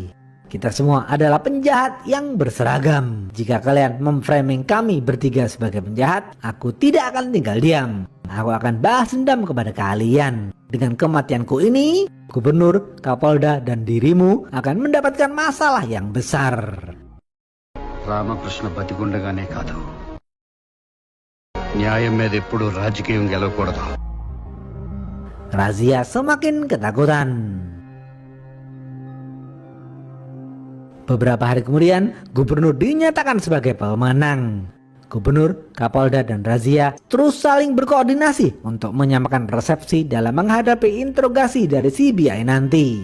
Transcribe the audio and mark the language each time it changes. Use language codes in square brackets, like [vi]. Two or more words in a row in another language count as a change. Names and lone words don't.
[id] Kita semua adalah penjahat yang berseragam. Jika kalian memframing kami bertiga sebagai penjahat, aku tidak akan tinggal diam. Aku akan balas dendam kepada kalian. Dengan kematianku ini, gubernur, Kapolda, dan dirimu akan mendapatkan masalah yang besar." [te] రామకృష్ణ బతికుండగానే కాదు, న్యాయం మీద ఎప్పుడు రాజకీయం గెలవకూడదు. [id] Razia semakin ketakutan. Beberapa hari kemudian, gubernur dinyatakan sebagai pemenang. Gubernur, Kapolda, dan Razia terus saling berkoordinasi untuk menyamakan resepsi dalam menghadapi interogasi dari CBI nanti.